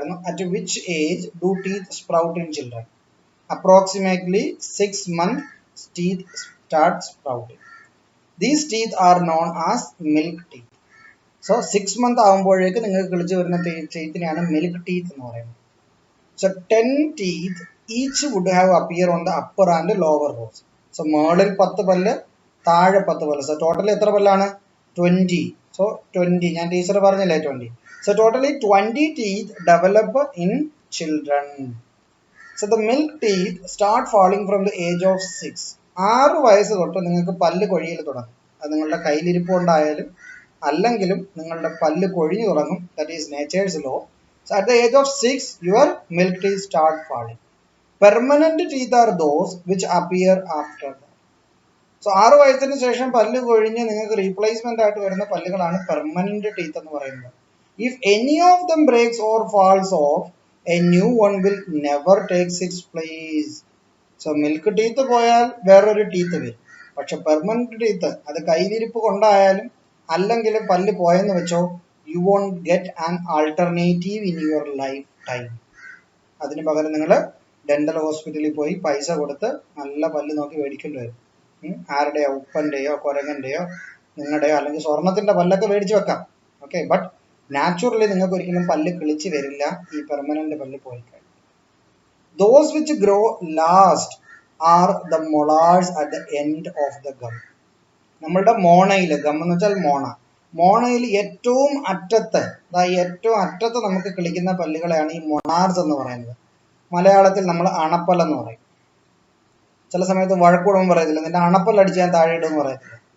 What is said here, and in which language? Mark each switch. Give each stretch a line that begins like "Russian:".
English: At which age do teeth sprout in children? Approximately 6 months teeth start sprouting. These teeth are known as milk teeth. So 6 months
Malayalam: ആകുമ്പോഴേക്ക് നിങ്ങൾക്ക് കിളിച്ച് വരുന്ന ടീത്തിനെയാണ് milk teeth എന്ന് പറയുന്നത്.
English: So 10 teeth each would have appear on the upper and lower rows.
Malayalam: So മേളിൽ 10 പല്ല്, താഴെ 10 പല്ല്. So totally എത്ര പല്ലാണ്? 20. So 20. ഞാൻ ടീച്ചർ പറഞ്ഞില്ലേ 20.
English: So totally 20 teeth develop in children. So the milk teeth start falling from the age of 6.
Malayalam: 6 വയസ്സ് തൊട്ട് നിങ്ങൾക്ക് പല്ല് കൊഴിയൽ തുടങ്ങും. അത് നിങ്ങളുടെ കയ്യിലിരിപ്പ് കൊണ്ടായാലും അല്ലെങ്കിലും നിങ്ങളുടെ പല്ല് കൊഴിഞ്ഞു തുടങ്ങും.
English: That is nature's law. So at the age of 6, your milk teeth start falling. Permanent teeth are those which appear after that.
Malayalam: So 6 വയസ്സിന് ശേഷം പല്ല് കൊഴിഞ്ഞ് നിങ്ങൾക്ക് റീപ്ലേസ്മെന്റ് ആയിട്ട് വരുന്ന പല്ലുകളാണ് പെർമനന്റ് ടീത്ത് എന്ന് പറയുന്നത്.
English: If any of them breaks or falls off, a new one will never take its place.
Malayalam: So milk teeth പോയാൽ വേറൊരു ടീത്ത് വരും. പക്ഷെ പെർമനന്റ് ടീത്ത് അത് കയ്യിലിരിപ്പ് കൊണ്ടായാലും അല്ലെങ്കിലും പല്ല് പോയെന്ന് വെച്ചോ,
English: you won't get an alternative in your lifetime.
Malayalam: അതിന് പകരം നിങ്ങൾ ഡെന്റൽ ഹോസ്പിറ്റലിൽ പോയി പൈസ കൊടുത്ത് നല്ല പല്ല് നോക്കി മേടിക്കേണ്ടി വരും. ആരുടെയോ, ഉപ്പൻ്റെയോ കുരങ്ങൻ്റെയോ നിങ്ങളുടെയോ അല്ലെങ്കിൽ സ്വർണത്തിൻ്റെ പല്ലൊക്കെ മേടിച്ച് വെക്കാം. ഓക്കെ, ബട്ട് നാച്ചുറലി നിങ്ങൾക്ക് ഒരിക്കലും പല്ല് കിളിച്ച് വരില്ല ഈ പെർമനന്റ് പല്ല് പോയി കഴിഞ്ഞാൽ.
English: Those which grow last are the molars at the end of the gum.
Malayalam: നമ്മളുടെ മോണയിൽ, ഗം എന്ന് വെച്ചാൽ മോണയിൽ ഏറ്റവും അറ്റത്ത് നമുക്ക് കിളിക്കുന്ന പല്ലുകളെയാണ് ഈ മൊണാർസ് എന്ന് പറയുന്നത്. മലയാളത്തിൽ നമ്മൾ അണപ്പല്ലെന്ന് പറയും. ചില സമയത്ത് വഴക്കൂടം പറയത്തില്ല, നിന്റെ അണപ്പല്ല് അടിച്ച് ഞാൻ താഴെ ഇടുമെന്ന് പറയത്തില്ല.